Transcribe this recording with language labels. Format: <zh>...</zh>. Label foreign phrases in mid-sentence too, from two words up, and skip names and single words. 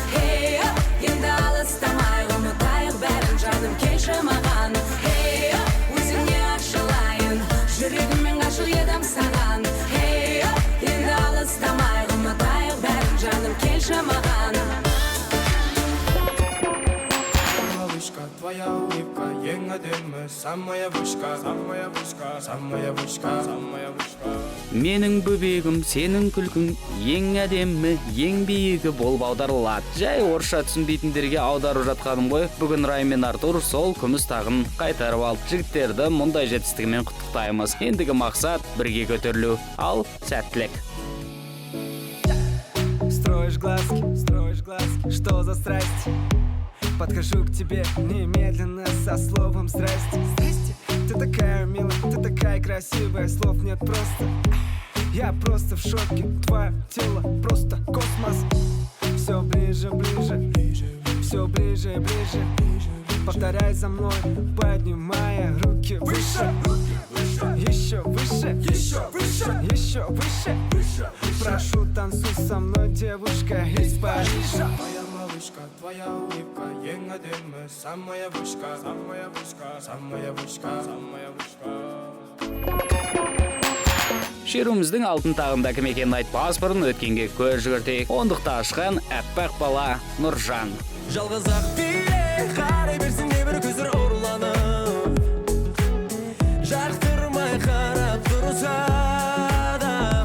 <kk>Эй, енді алыстамай ұмытайық бәрін, жаным, келші маған. Эй, өзіңе ашылайын, жүрегіммен ғашық едім саған. Эй, енді алыстамай ұмытайық бәрін, жаным, келші маған.</kk> <ru>Малышка, твоя улыбка</ru> <kk>ең әдемі,</kk> <ru>самая вышка, самая вышка, самая вышка, самая вышка.</ru> <kk>Менің бөбегім, сенің күлкің ең әдемі, ең биігі болып аударылады. Жай орысша түсінбейтіндерге аударып жатқаным ғой. Бүгін Рай мен Артур сол күміс тағын қайтарып алды. Жігіттерді мұндай жетістігімен құттықтаймыз. Ендігі мақсат бірге көтерілу. Ал сәттілік.</kk> <ru>Строишь глазки, строишь глазки, что за страсть? Подхожу к тебе немедленно со словом «здрасте». Здрасте. Ты такая милая, ты такая красивая, слов нет просто. Я просто в шоке, твоё тело просто космос. Всё ближе, ближе, всё ближе, ближе. Повторяй за мной, поднимая руки выше. Ещё выше, ещё выше, ещё выше. Прошу, танцуй со мной, девушка из Парижа. Моя малышка, твоя улыбка</ru> <kk>ең әдемі,</kk> <ru>самая вышка, самая вышка, самая вышка, самая вышка.</ru> <kk>Шеруіміздің алтын тағында кім екенін айтпас бұрын өткенге көз жүгіртейік. Ондықты ашқан әппақ бала Нұржан. Жалғыз ақ бие қарай берсін, небір көздер ұрланып. Жақтырмай қарап тұрса да.</kk>